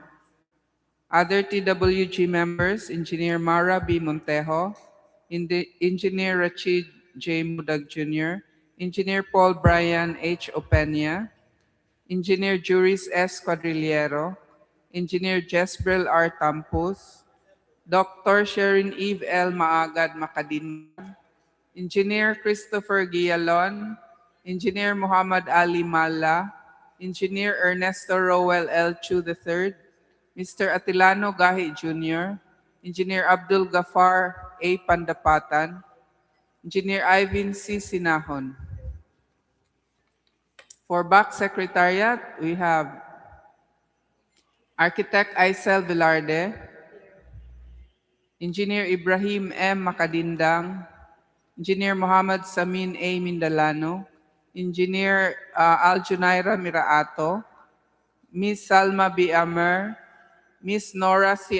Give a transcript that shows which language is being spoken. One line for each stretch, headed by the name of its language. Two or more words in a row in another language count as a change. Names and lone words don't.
English: Other TWG members, Engineer Mara B. Montejo, Engineer Rachid J. Mudag Jr., Engineer Paul Brian H. Opena, Engineer Juris S. Quadrillero, Engineer Jesbrel R. Tampus, Dr. Sherin Eve L. Maagad Makadinman, Engineer Christopher Guialon, Engineer Muhammad Ali Mala, Engineer Ernesto Rowell L. Chu III, Mr. Atilano Gahi Jr., Engineer Abdul Gafar A. Pandapatan, Engineer Ivan C. Sinahon. For back secretariat, we have Architect Aisel Velarde, Engineer Ibrahim M. Makadindang, Engineer Muhammad Samin A. Mindalano, Engineer Aljunaira Miraato, Ms. Salma B. Amer, Ms. Nora C.